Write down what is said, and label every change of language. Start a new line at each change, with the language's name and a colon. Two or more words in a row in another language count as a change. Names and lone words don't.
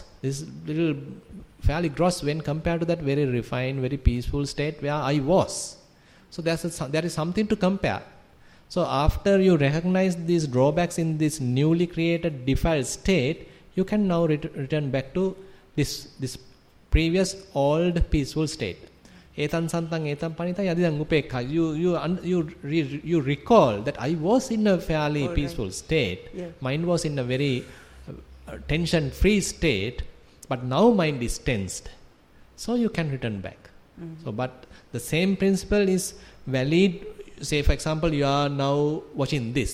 English: This is little fairly gross when compared to that very refined, very peaceful state where I was. So there is something to compare. So after you recognize these drawbacks in this newly created defiled state, you can now return back to this previous old peaceful state.
Pali: Etan santang etan panita yadidang upekha.
English: You recall that I was in a fairly peaceful state. Yeah. Mind was in a very tension-free state, but now mind is tensed. So you can return back. Mm-hmm. So, but the same principle is valid. Say, for example, you are now watching this.